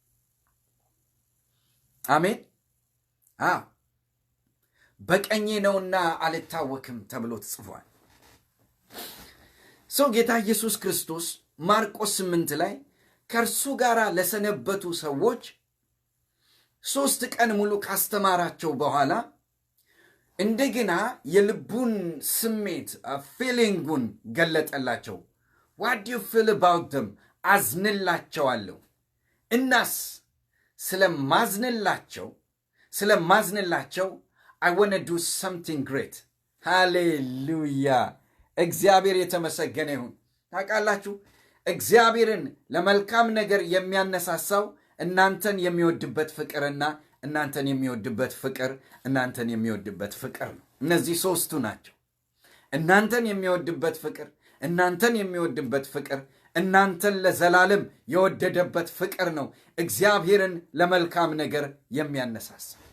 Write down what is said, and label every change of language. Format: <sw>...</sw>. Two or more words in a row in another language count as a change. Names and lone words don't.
<am>አሜን በቀኜ ነውና አልታወክም ተብሎ ተጽፏል ሰው ጌታ ኢየሱስ ክርስቶስ ማርቆስ 8 ላይ ከእርሱ ጋር ለሰነበቱ ሰዎች 3 ቀን ሙሉ ካስተማራቸው በኋላ እንደገና የልቡን ስሜት ፊሊንጉን ገለጠላቸው</am> <en>what do you feel about them</en> <am>አዝንላቸዋለሁ እናስ ስለማዝንላቸው</am> <en>I want to do something great hallelujah</en> <am>እግዚአብሔር የተመሰገነ ይሁን ታውቃላችሁ እግዚአብሔርን ለመልካም ነገር የሚያነሳሳው እናንተን የሚወድበት ፍቅርና እናንተን የሚወድበት ፍቅር ነው እነዚህ ሶስቱ ናቸው እናንተን የሚወድበት ፍቅር እናንተን የሚወድበት ፍቅር እናንተን ለዘላለም የወደደበት ፍቅር ነው እግዚአብሔርን ለመልካም ነገር የሚያነሳሳ</am>